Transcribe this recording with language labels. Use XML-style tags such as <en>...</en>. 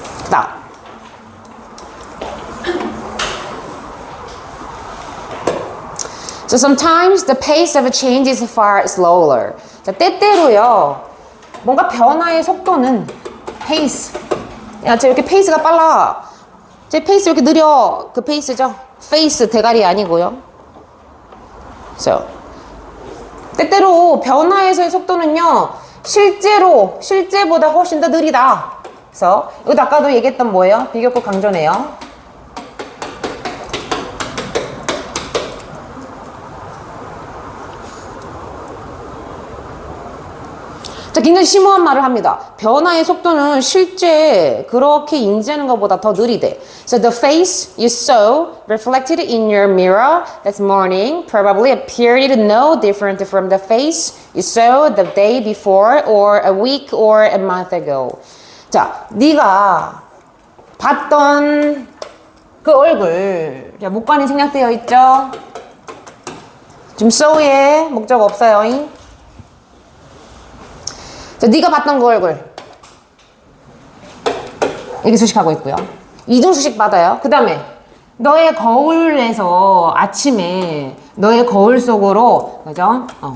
<ko>자,</ko> <en>So sometimes the pace of change is far slower.</en> <ko>자, 때때로요. 뭔가 변화의 속도는 페이스. 야, 쟤 이렇게 페이스가 빨라. 쟤 페이스 이렇게 느려. 그 페이스죠. 페이스 대가리 아니고요.</ko> <en>So</en> <ko>때때로 변화에서의 속도는요. 실제보다 훨씬 더 느리다. 그래서 이것도 아까도 얘기했던 뭐예요? 비교급 강조네요. 자, 굉장히 심오한 말을 합니다. 변화의 속도는 실제 그렇게 인지하는 것보다 더 느리대.</ko> <en>So the face you saw reflected in your mirror this morning probably appeared no different from the face you saw the day before or a week or a month ago.</en> <ko>자, 네가 봤던 그 얼굴. 자, 목관이 생략되어 있죠? 지금 so에 목적 없어요. 자, 네가 봤던 그 얼굴. 이렇게 수식하고 있고요. 이중 수식 받아요. 그 다음에 너의 거울에서 아침에 너의 거울 속으로 그죠?</ko>